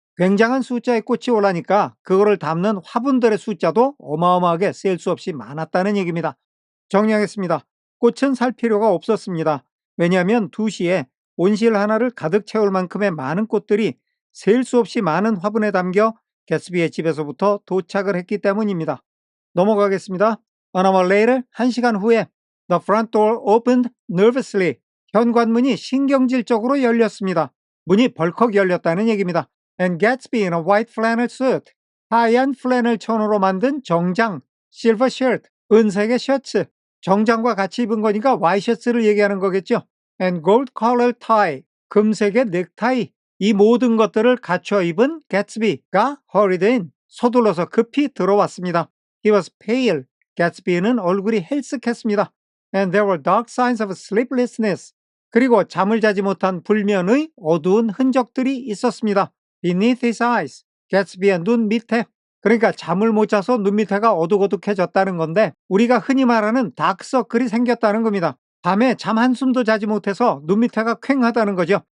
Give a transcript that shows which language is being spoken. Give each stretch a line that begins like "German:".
Korean: 굉장한 숫자의 꽃이 오라니까 그거를 담는 화분들의 숫자도 어마어마하게 셀 수 없이 많았다는 얘기입니다. 정리하겠습니다. 꽃은 살 필요가 없었습니다. 왜냐하면 2시에 온실 하나를 가득 채울 만큼의 많은 꽃들이 셀 수 없이 많은 화분에 담겨 개츠비의 집에서부터 도착을 했기 때문입니다. 넘어가겠습니다.
English: An hour later,
Korean: 1시간 후에
English: The front door opened nervously.
Korean: 현관문이 신경질적으로 열렸습니다. 문이 벌컥 열렸다는 얘기입니다.
English: And Gatsby in a white flannel suit.
Korean: 하얀 플래널 천으로 만든 정장,
English: silver shirt,
Korean: 은색의 셔츠. 정장과 같이 입은 거니까 와이셔츠를 얘기하는 거겠죠.
English: And gold colored tie.
Korean: 금색의 넥타이. 이 모든 것들을 갖춰 입은 개츠비가
English: hurried in.
Korean: 서둘러서 급히 들어왔습니다.
English: He was pale.
Korean: 개츠비는 얼굴이 헬쓱했습니다.
English: And there were dark signs of sleeplessness.
Korean: 그리고 잠을 자지 못한 불면의 어두운 흔적들이 있었습니다.
English: Beneath his eyes.
Korean: 개츠비의 눈 밑에. 그러니까 잠을 못 자서 눈 밑에가 어둑어둑해졌다는 건데 우리가 흔히 말하는 다크서클이 생겼다는 겁니다. 밤에 잠 한숨도 자지 못해서 눈 밑에가 퀭하다는 거죠.